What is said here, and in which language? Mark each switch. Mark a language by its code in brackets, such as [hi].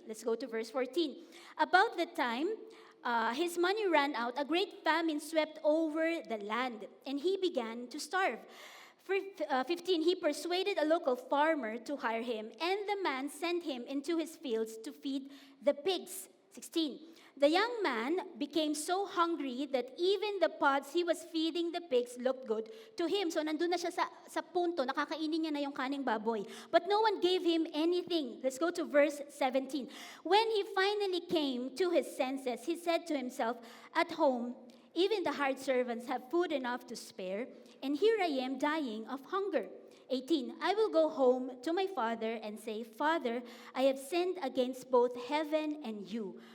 [en] Let's go to verse 14. About the time his money ran out, a great famine swept over the land, and he began to starve. 15, he persuaded a local farmer to hire him, and the man sent him into his fields to feed the pigs. 16, the young man became so hungry that even the pods he was feeding the pigs looked good to him. [tl] So nandun na siya sa punto, nakakainin niya na yung kaning baboy. [en] But no one gave him anything. Let's go to verse 17. When he finally came to his senses, he said to himself, at home, even the hired servants have food enough to spare, and here I am dying of hunger. 18, I will go home to my father and say, Father, I have sinned against both heaven and you.